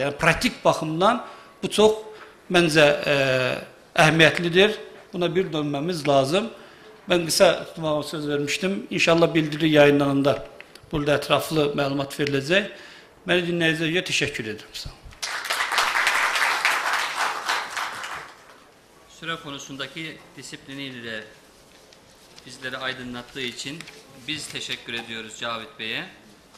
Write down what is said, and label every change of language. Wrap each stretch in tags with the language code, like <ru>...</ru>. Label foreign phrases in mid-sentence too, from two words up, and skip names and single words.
<az>Yəni, praktik baxımdan bu çox məncə əhəmiyyətlidir. Buna bir dönməmiz lazım. Mən qısa tutmağa söz vermişdim. İnşallah bildiri yayınlananda burada ətraflı məlumat veriləcək. Məni dinləyicəyə təşəkkür edirəm.</az> <tr>Süre konusundaki disipliniyle de bizleri aydınlattığı için biz teşekkür ediyoruz Cavit Bey'e.</tr>